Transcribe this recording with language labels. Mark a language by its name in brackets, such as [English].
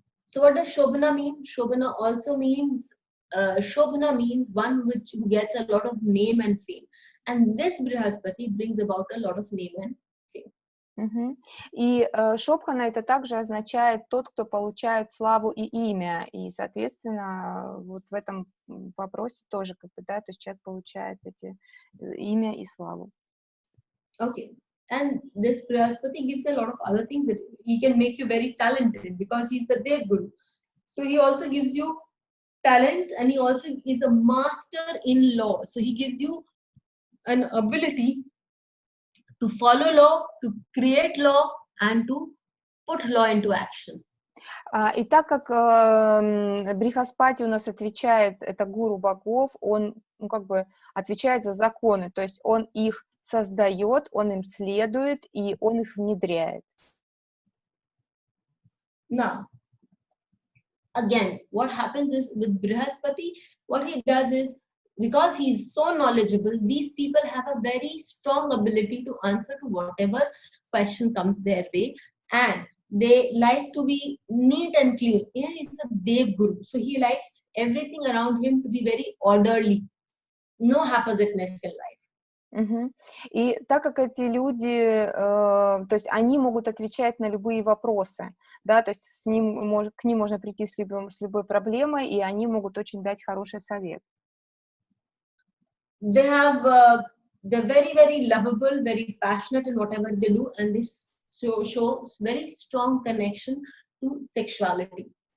[English] So what does Shobhana mean? Shobhana also means, Shobhana means one who gets a lot of name and fame. And this Brihaspati brings about a lot of name and fame. [Russian] И Шобхана это также означает тот, кто получает славу и имя. И, соответственно, вот в этом вопросе тоже, как бы, да, то есть человек получает эти имя и славу. [English] Okay. And this Brihaspati gives a lot of other things that he can make you very talented because he's the Dev Guru. So he also gives you talents, and he also is a master in law. So he gives you an ability to follow law, to create law, and to put law into action. [Russian] И так как Брихаспати у нас отвечает, это гуру богов, он, ну, как бы отвечает за законы, то есть он их создает, он им следует, и он их внедряет. [English] Now, again, what happens is with Brihaspati, what he does is, because he is so knowledgeable, these people have a very strong ability to answer to whatever question comes their way, and they like to be neat and clean. You know, he's a Dev Guru, so he likes everything around him to be very orderly, no haphazardness in life. [Russian] И так как эти люди, то есть они могут отвечать на любые вопросы, да, то есть к ним можно прийти с любой проблемой, и они могут очень дать хороший совет. [English] They're very, very lovable, very passionate in whatever they do, and they show very strong connection to sexuality.